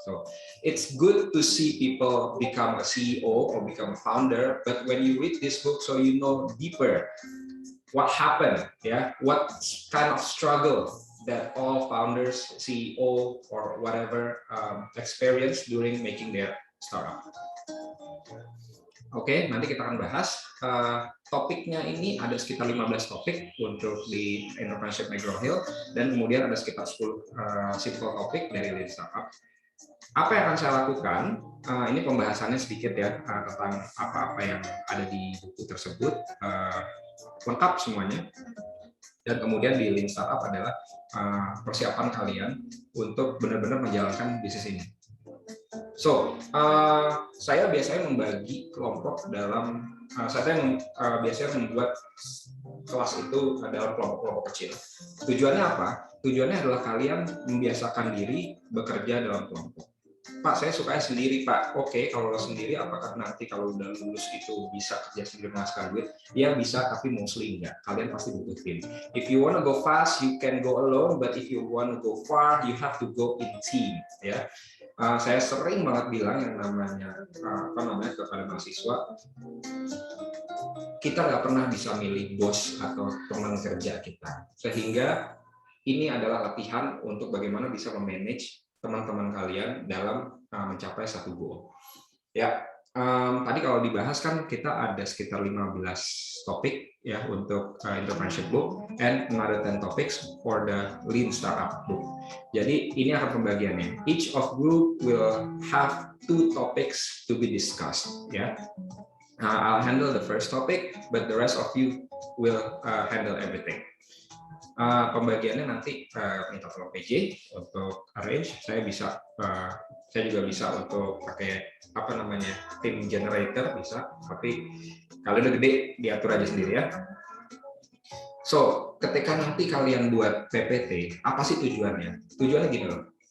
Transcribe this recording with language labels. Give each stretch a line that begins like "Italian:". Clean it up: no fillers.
English: So it's good to see people become a CEO or become a founder, but when you read this book, so you know deeper what happened, what kind of struggle that all founders, CEO, or whatever experience during making their startup.
Indonesian: Oke, nanti kita akan bahas. Topiknya ini ada sekitar 15 topik untuk di Entrepreneurship McGraw-Hill, dan kemudian ada sekitar 10 simple topik dari Lean Startup. Apa yang akan saya lakukan? Ini pembahasannya sedikit ya tentang apa-apa yang ada di buku tersebut, lengkap semuanya. Dan kemudian di Lean Startup adalah persiapan kalian untuk benar-benar menjalankan bisnis ini.
English: So,
Indonesian: saya biasanya membagi kelompok dalam, saya biasanya membuat kelas itu dalam kelompok-kelompok kecil. Tujuannya apa? Tujuannya adalah kalian membiasakan diri bekerja dalam kelompok. Pak, saya sukanya sendiri, Pak. Oke, kalau sendiri, apakah nanti kalau udah lulus itu bisa kerja sendiri menghasilkan duit? Ya bisa, tapi
English: mostly
Indonesian: enggak. Kalian pasti butuh tim.
English: If you wanna go fast, you can go alone. But if you wanna go far, you have to go in team.
Indonesian: Ya, saya sering banget bilang yang namanya kepada mahasiswa, kita nggak pernah bisa milih bos atau teman kerja kita. Sehingga ini adalah latihan untuk bagaimana bisa memanage teman-teman kalian dalam mencapai satu goal. Ya, tadi kalau dibahas kan kita ada sekitar 15 topik ya untuk entrepreneurship
English: book and another 10 topics for the Lean Startup book.
Indonesian: Jadi ini akan pembagiannya.
English: Each of group will have 2 topics to be discussed. Ya, I'll handle the first topic, but the rest of you will handle everything.
Indonesian: Pembagiannya nanti minta tolong PJ untuk arrange. Saya juga bisa untuk pakai tim generator bisa, tapi kalau udah gede diatur aja sendiri ya.
English: So,
Indonesian: ketika nanti kalian buat PPT, apa sih tujuannya? Tujuannya gini loh.